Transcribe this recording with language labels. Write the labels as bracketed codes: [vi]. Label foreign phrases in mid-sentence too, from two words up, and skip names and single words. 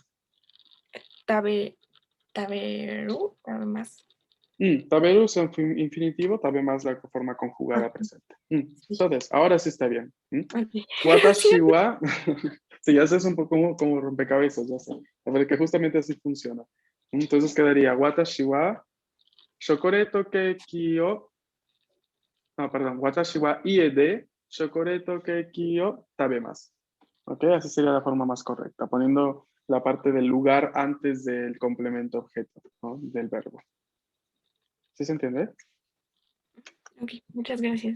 [es] Tabe, tabe más. Taberu es un infinitivo, tabe más la forma conjugada presente. Sí. Entonces, ahora sí está bien. Ok. Watashi Gracias. wa, sí, ya sé, es un poco como rompecabezas, ya sé. A ver, que justamente así funciona. Entonces quedaría [ja] 私はショコレトケーキを, [es] no, perdón, [ja] 私は家でショコレトケーキを食べます. [es] Ok, así sería la forma más correcta, poniendo la parte del lugar antes del complemento objeto, ¿no? Del verbo. ¿Sí se entiende? Ok, muchas gracias.